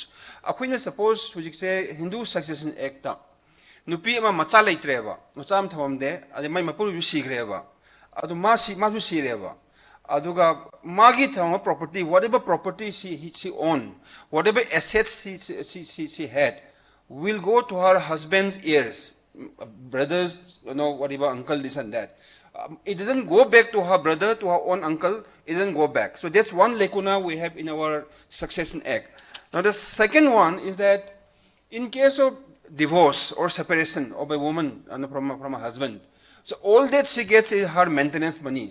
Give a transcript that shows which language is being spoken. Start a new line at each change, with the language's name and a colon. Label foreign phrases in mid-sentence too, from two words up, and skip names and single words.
English: Akwina suppose we say Hindu Succession Act,
Manipuri: nupi ama macha leitreba, macha am thamde, ade mai mapuru sigreba. Adu masu sireva. Aduga magi thama
English: property, whatever property she owned, whatever assets she had, will go to her husband's heirs, brothers, whatever, uncle, this and that. It doesn't go back to her brother, to her own uncle. It doesn't go back. So that's one lacuna we have in our Succession Act. Now the second one is that in case of divorce or separation of a woman from a husband, so all that she gets is her maintenance money.